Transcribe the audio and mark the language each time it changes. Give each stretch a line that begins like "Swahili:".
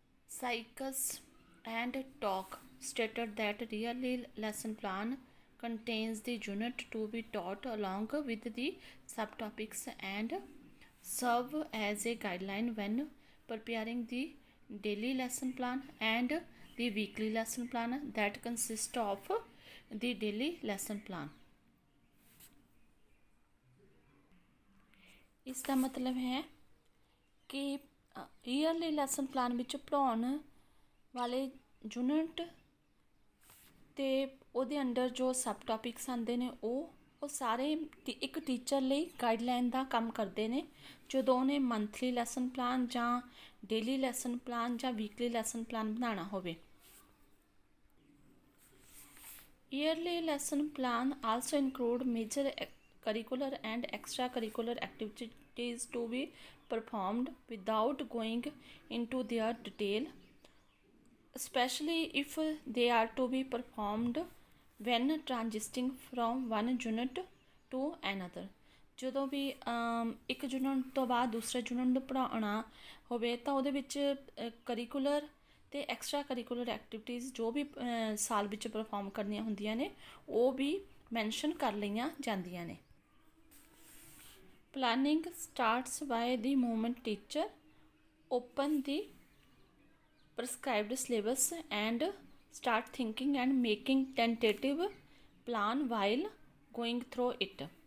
English: Sykes and Tak stated that yearly lesson plan contains the unit to be taught along with the subtopics and serve as a guideline when preparing the daily lesson plan and the weekly lesson plan that consist of the daily lesson plan।
Punjabi: ਇਸ ਦਾ ਮਤਲਬ ਹੈ ਕਿ yearly lesson plan ਵਿੱਚ ਪੜ੍ਹਾਉਣ ਵਾਲੇ unit ਅਤੇ ਉਹਦੇ under ਜੋ ਸਬ ਟੋਪਿਕਸ ਆਉਂਦੇ ਨੇ ਉਹ ਸਾਰੇ ਇੱਕ ਟੀਚਰ ਲਈ ਗਾਈਡਲਾਈਨ ਦਾ ਕੰਮ ਕਰਦੇ ਨੇ ਜਦੋਂ ਉਹਨੇ ਮੰਥਲੀ ਲੈਸਨ ਪਲਾਨ ਜਾਂ ਡੇਲੀ ਲੈਸਨ ਪਲਾਨ ਜਾਂ ਵੀਕਲੀ ਲੈਸਨ ਪਲਾਨ ਬਣਾਉਣਾ ਹੋਵੇ।
English: Yearly lesson plan also include major curricular and extracurricular activities to be performed without going into their detail, especially if they are to be performed when transitioning from one unit to another।
Punjabi: ਜਦੋਂ ਵੀ ਇੱਕ unit ਤੋਂ ਬਾਅਦ ਦੂਸਰੇ unit ਨੂੰ ਪੜ੍ਹਾਉਣਾ ਹੋਵੇ ਤਾਂ ਉਹਦੇ ਵਿੱਚ ਕਰਿਕੂਲਰ ਅਤੇ ਐਕਸਟਰਾ ਕਰਿਕੂਲਰ ਐਕਟੀਵਿਟੀਜ਼ ਜੋ ਵੀ ਸਾਲ ਵਿੱਚ ਪਰਫੋਰਮ ਕਰਨੀਆਂ ਹੁੰਦੀਆਂ ਨੇ ਉਹ ਵੀ ਮੈਂਸ਼ਨ ਕਰ ਲਈਆਂ ਜਾਂਦੀਆਂ ਨੇ।
English: Planning starts by the moment teacher open the prescribed syllabus and start thinking and making tentative plan while going through it।